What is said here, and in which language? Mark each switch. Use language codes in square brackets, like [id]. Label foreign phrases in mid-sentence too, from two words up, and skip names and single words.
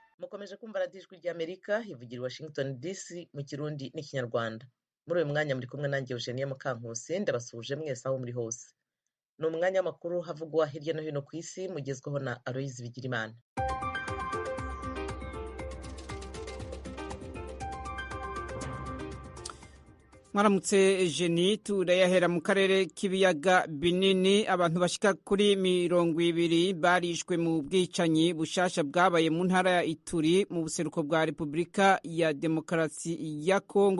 [rw] mukomeje kumva radiyo ijwi ry'Amerika ivugira i Washington DC mu Kirundi n'Ikinyarwanda. Muri uyu mwanya muri kumwe nanjye Eugenie Mukankusi, ndabasuhuje mwese aho muri hose. Ni umwanya w'amakuru havugwa hirya no hino ku isi, mugezweho na Aloyizi Bigirimana. [rn] Mwaramutse Eugenie, turayahera mu karere k'ibiyaga binini. Abantu bashika kuri 200 barishwe mu bwicanyi bushasha bwabaye mu ntara ya Ituri mu buseruko bwa Repubulika ya Demokarasi ya Kongo.